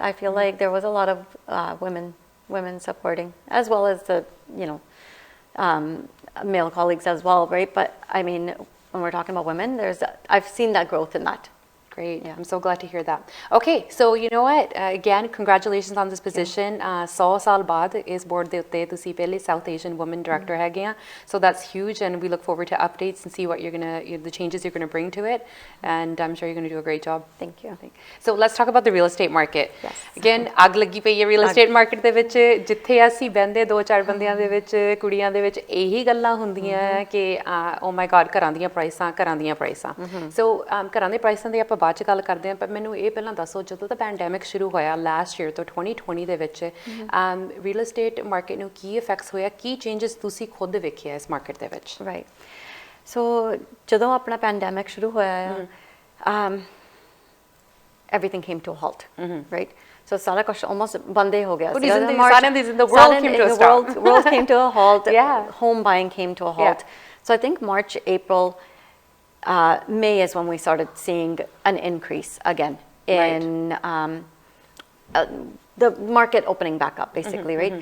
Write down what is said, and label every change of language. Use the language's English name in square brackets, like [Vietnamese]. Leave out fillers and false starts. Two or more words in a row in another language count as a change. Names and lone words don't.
[English] I feel like there was a lot of women supporting, as well as the male colleagues as well, right? But I mean, when we're talking about women, I've seen that growth in that. Great. Yeah. I'm so glad to hear that. Okay, so you know what? Again, congratulations on this position. [Punjabi] 100 ਸਾਲ ਬਾਅਦ ਇਸ board ਦੇ ਉੱਤੇ ਤੁਸੀਂ ਪਹਿਲੇ [English] South Asian woman director [Punjabi] ਹੈਗੇ ਆ. [English] So that's huge, and we look forward to updates and see what the changes you're gonna bring to it. And I'm sure you're gonna do a great job. Thank you. So let's talk about the real estate market. Yes. Again, [Punjabi] ਅੱਗ ਲੱਗੀ ਪਈ ਹੈ [English] real estate market [Punjabi] ਦੇ ਵਿੱਚ ਜਿੱਥੇ ਅਸੀਂ ਬਹਿੰਦੇ ਦੋ ਚਾਰ ਬੰਦਿਆਂ ਦੇ ਵਿੱਚ ਕੁੜੀਆਂ ਦੇ ਵਿੱਚ ਇਹੀ ਗੱਲਾਂ ਹੁੰਦੀਆਂ ਕਿ [English] oh my god [Punjabi] ਘਰਾਂ ਦੀਆਂ ਪ੍ਰਾਈਸਾਂ So ਘਰਾਂ ਦੇ ਪ੍ਰਾਈਸਾਂ ਦੀ ਆਪਾਂ ਬਾਅਦ ਚ ਗੱਲ ਕਰਦੇ ਹਾਂ ਪਰ ਮੈਨੂੰ ਇਹ ਪਹਿਲਾਂ ਦੱਸੋ ਜਦੋਂ ਤਾਂ ਪੈਂਡੈਮਿਕ ਸ਼ੁਰੂ ਹੋਇਆ [English] last year [Punjabi] ਤੋਂ 2020 ਦੇ ਵਿੱਚ [English] real estate market [Punjabi] ਨੂੰ ਕੀ ਇਫੈਕਟਸ ਹੋਇਆ ਕੀ ਚੇਂਜਸ ਤੁਸੀਂ ਖੁਦ ਵੇਖਿਆ ਇਸ ਮਾਰਕੀਟ ਦੇ ਵਿੱਚ [English] right so [Punjabi] ਜਦੋਂ ਆਪਣਾ ਪੈਂਡੈਮਿਕ ਸ਼ੁਰੂ ਹੋਇਆ [English] everything came to a halt, right? [Punjabi] So ਸਾਰਾ ਕੁਝ almost ਬੰਦ ਹੋ ਗਿਆ [English] the world came to a halt. Yeah. Home buying came to a halt. So I think March, April, May is when we started seeing an increase again in the market opening back up, basically, right?